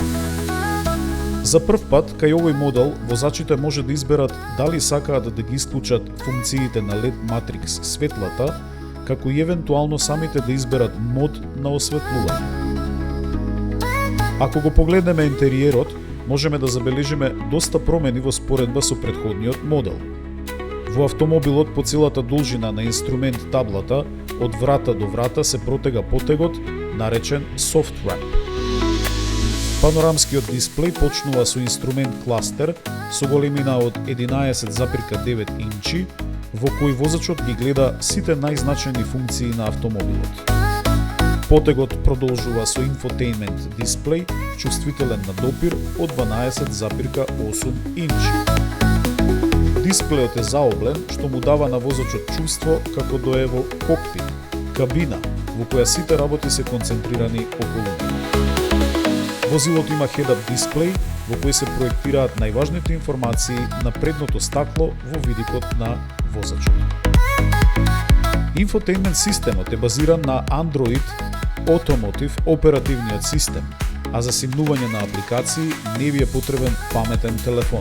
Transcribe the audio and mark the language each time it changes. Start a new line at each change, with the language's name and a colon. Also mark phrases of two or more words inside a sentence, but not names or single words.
Macedonian: За прв пат, кај овој модел, возачите може да изберат дали сакаат да ги исклучат функциите на LED Matrix светлата, како и евентуално самите да изберат мод на осветлување. Ако го погледнеме интериерот, можеме да забележиме доста промени во споредба со претходниот модел. Во автомобилот по целата должина на инструмент таблата, од врата до врата се протега потегот, наречен
English: soft wrap.
Macedonian: Панорамскиот дисплеј почнува со инструмент кластер со големина од 11,9 инчи, во кој возачот ги гледа сите најзначајни функции на автомобилот. Потегот продолжува со инфотеймент дисплеј, чувствителен на допир од 12,8 инчи. Дисплејот е заоблен, што му дава на возачот чувство како да е во кокпит, кабина, во која сите работи се концентрирани околу него. Возилото има head-up дисплеј, во кој се проектираат најважните информации на предното стакло во видикот на возачот. Инфотеймент системот е базиран на Android Automotive оперативниот систем, а за симнување на апликации не ви е потребен паметен телефон.